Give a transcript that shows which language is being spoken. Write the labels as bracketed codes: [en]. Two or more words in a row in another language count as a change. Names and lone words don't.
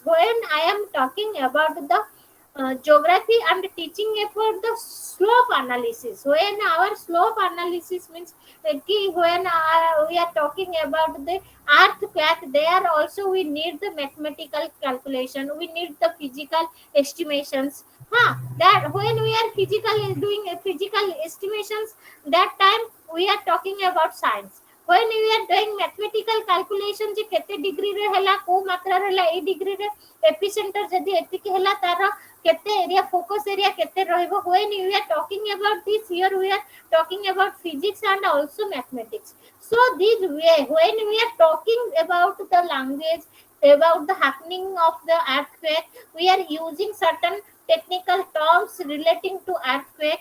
[en] When I am talking about the geography and teaching about the slope analysis, when our slope analysis means when we are talking about the earthquake, there also we need the mathematical calculation, we need the physical estimations. That when we are physical doing a physical estimations, that time we are talking about science. when we are doing mathematical calculation [or] ଯେ କେତେ ଡିଗ୍ରୀ ରେ ହେଲା କି ମାତ୍ରା ରେ ହେଲା ଏ ଡିଗ୍ରୀ ରେ ଏପିସେଣ୍ଟର ଯଦି ଏତିକି ହେଲା ତାର କେତେ [en] area focus area [or] କେତେ ରହିବ. [en] when we are talking about this, here we are talking about physics and also mathematics. So this way, when we are talking about the language, about the happening of the earthquake, we are using certain technical terms relating to earthquake.